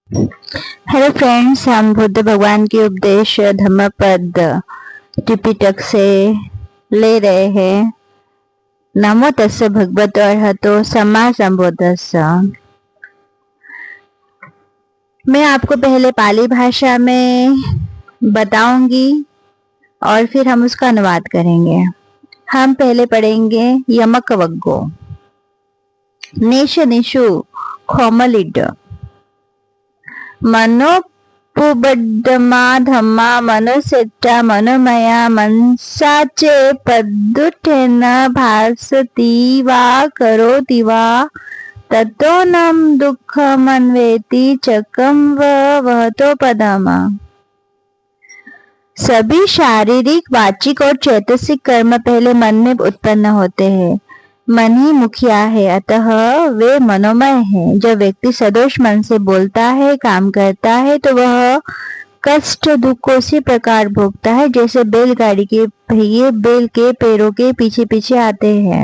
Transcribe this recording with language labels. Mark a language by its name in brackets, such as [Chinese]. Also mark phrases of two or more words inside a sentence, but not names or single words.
[English] hello friends, [Hindi] हम बुद्ध भगवान के उपदेश धम्मपद त्रिपिटक से ले रहे हैं। [Pali] नमो तस्से भगवतो अरहतो सम्मा संबुद्धिस्स। [Hindi] मैं आपको पहले पाली भाषा में बताऊंगी और फिर हम उसका अनुवाद करेंगे। हम पहले पढ़ेंगे [Pali] यमक वग्गो नेश निशु खोमलिड मनोपुबड्डमा धम्मा मनोसेट्टा मनोमया मनसाचे पद्दुठेन भासति वा करोति वा ततोऽनं दुःखमन्वेति चकं वहतो पदम। [Hindi] सभी शारीरिक, वाचिक और चैतसिक कर्म पहले मन में उत्पन्न होते हैं। मन ही मुखिया है, अतः वे मनोमय है। जब व्यक्ति सदोष मन से बोलता है, काम करता है, तो वह कष्ट दुख को उसी प्रकार भोगता है जैसे बैलगाड़ी के पहिए बैल के पैरों के पीछे पीछे आते हैं।